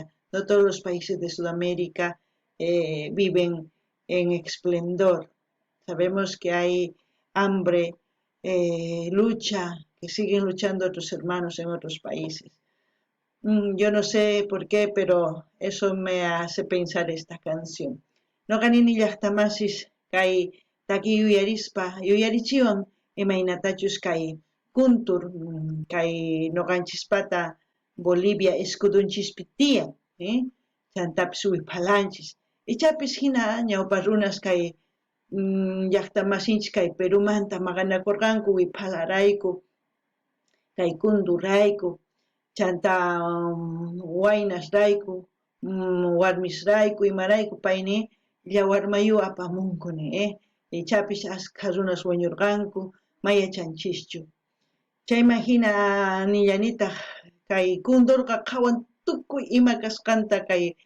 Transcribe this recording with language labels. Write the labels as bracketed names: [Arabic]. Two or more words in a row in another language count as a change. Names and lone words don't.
[Spanish] No todos los países de Sudamérica viven en esplendor. Sabemos que hay hambre, lucha, que siguen luchando otros hermanos en otros países. Yo no sé por qué, pero eso me hace pensar esta canción. [Quechua] No ganini llaqtamasis kay taki yuyarichiwan imaynatachus kay kuntur kay noqanchispata Bolivia escudunchispi tiyan, chantapis wiphalanchis. Ichapis hina ñawpa runas kay llaqtamasinchis kay Perumanta maqanakurqanku wiphalarayku kay kundurayku chanta waynasrayku warmisrayku imarayku payni llawarmayu apamunkuni ichapis ashkha runas wañurqanku mayachanchischu chayman hina nillanitaq kay kundurqa qhawan tukuy ima kasqanta kay